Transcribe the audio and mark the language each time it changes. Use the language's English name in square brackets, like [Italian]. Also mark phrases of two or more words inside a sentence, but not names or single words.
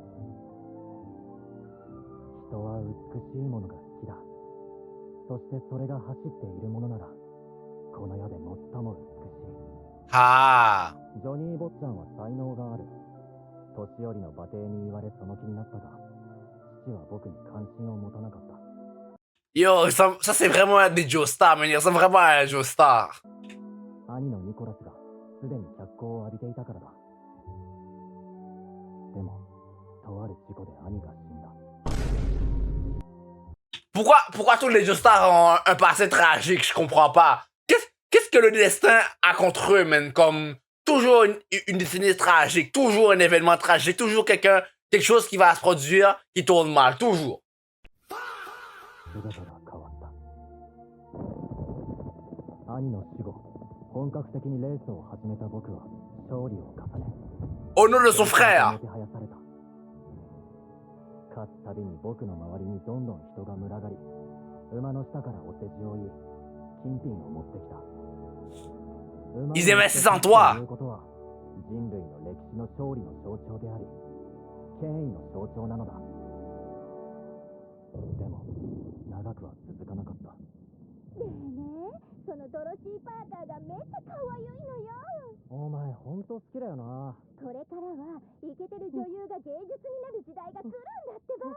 [Japanese] 人は美しいものが好きだ。そしてそれが走っているものならこの世で最も美しい。 Ah. ジョニー坊ちゃんは才能がある。年寄りの馬蹄に言われその気になったが、父は僕に関心を持たなかった。 [French] Yo, ça c'est vraiment des Joestar, mais ça vraiment un Joestar. [Japanese] 兄のニコラスがすでに脚光を浴びていたからだ。でも、とある事故で兄が死んだ。 [French] Pourquoi tous les Joestars ont un passé tragique? Je comprends pas. Qu'est-ce que le destin a contre eux, man? Comme toujours une destinée tragique, toujours un événement tragique, toujours quelque chose qui va se produire qui tourne mal, toujours. [Japanese] 姿が変わった。兄の死後、本格的にレースを始めた僕は勝利を重ね。 [French] Au nom de son frère. [Japanese] 手配された。勝つたびに僕の周りにどんどん人が群がり、馬の下からお世辞を言い、金品を持ってきた。 [French] Ils investissent en toi. [Japanese] ということは人類の歴史の勝利の象徴であり、権威の象徴なのだ。でも長くは続かなかった。ねえねえ、そのドロシー・パーカーがめっちゃ可愛いのよ。お前ほんと好きだよな。これからはイケてる女優が芸術になる時代が来るんだってば。